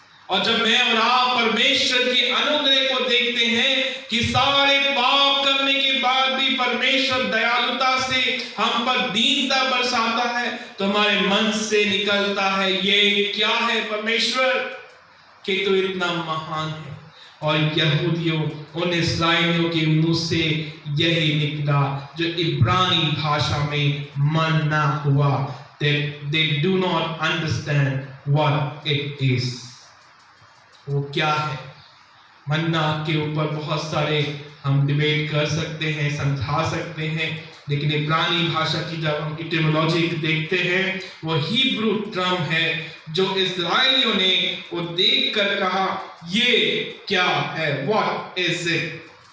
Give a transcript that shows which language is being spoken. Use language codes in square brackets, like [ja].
[hi] और जब मैं और आप परमेश्वर के अनुग्रह को देखते हैं कि सारे पाप करने के बाद भी परमेश्वर दयालुता से हम पर दीनता बरसाता है, तो हमारे मन से निकलता है ये क्या है परमेश्वर कि तू इतना महान है। और यहूदियों, उन इस्राएलियों के मुंह से यही निकला जो इब्रानी भाषा में मन्ना हुआ। [en] They do not understand what it is। [hi] वो क्या है? मन्ना के ऊपर बहुत सारे हम डिबेट कर सकते हैं, समझा सकते हैं, लेकिन इब्रानी भाषा की जब हम इटिमोलॉजी देखते हैं, वो हिब्रू टर्म है जो इस्राएलियों ने वो देख कर कहा ये क्या है, [en] What is it.